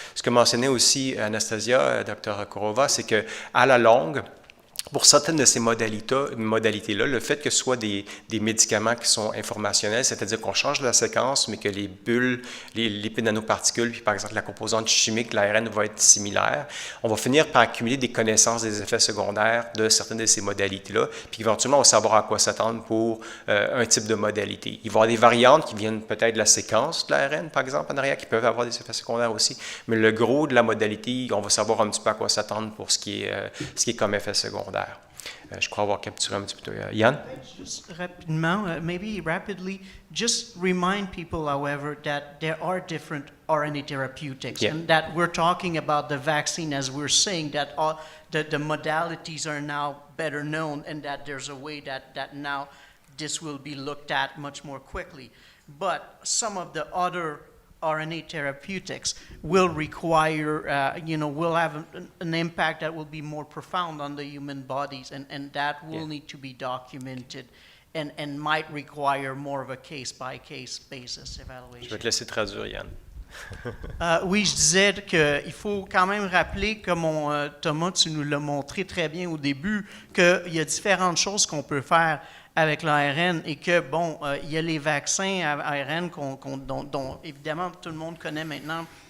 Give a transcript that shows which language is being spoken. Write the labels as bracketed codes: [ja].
[fr] Ce que mentionnait aussi Anastasia, Dr. Korova, c'est qu'à la longue, pour certaines de ces modalités-là, le fait que ce soit des médicaments qui sont informationnels, c'est-à-dire qu'on change la séquence, mais que les bulles, les lipides nanoparticules, puis par exemple la composante chimique, l'ARN va être similaire, on va finir par accumuler des connaissances des effets secondaires de certaines de ces modalités-là, puis éventuellement on va savoir à quoi s'attendre pour un type de modalité. Il va y avoir des variantes qui viennent peut-être de la séquence de l'ARN, par exemple, en arrière, qui peuvent avoir des effets secondaires aussi, mais le gros de la modalité, on va savoir un petit peu à quoi s'attendre pour ce qui est comme effet secondaire. Je crois avoir capturé un petit peu. Yann? [en] Just maybe rapidly, just remind people, however, that there are different RNA therapeutics, Yeah. and that we're talking about the vaccine as we're saying that the modalities are now better known, and that there's a way that now this will be looked at much more quickly. But some of the other RNA therapeutics will require, will have an impact that will be more profound on the human bodies, and that will need to be documented and might require more of a case-by-case basis [fr] Je [en] evaluation. [fr] vais te laisser traduire, Yann. Oui, je disais qu'il faut quand même rappeler, comme Thomas, tu nous l'as montré très bien au début, qu'il y a différentes choses qu'on peut faire avec l'ARN et que, bon, il y a les vaccins à ARN dont évidemment tout le monde connaît maintenant